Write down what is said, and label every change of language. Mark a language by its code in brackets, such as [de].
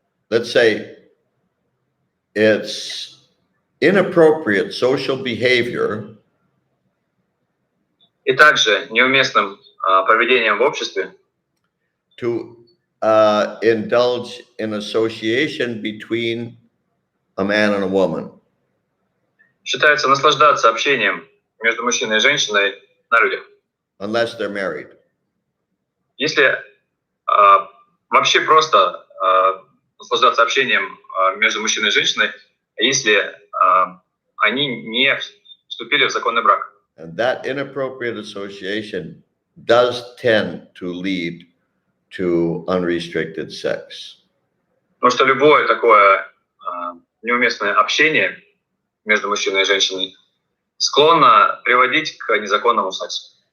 [en] Let's say it's inappropriate social behavior [ru] И также неуместным поведением в обществе [en] to indulge in association between a man and a woman. [ru] считается наслаждаться общением между мужчиной и женщиной на людях. [en] Unless they're married. [ru] Если вообще просто наслаждаться общением между мужчиной и женщиной, если они не вступили в законный брак. [en] And that inappropriate association does tend to lead to unrestricted sex. [ru] Потому что любое такое неуместное общение между мужчиной и женщиной склонна приводить к незаконному сексу.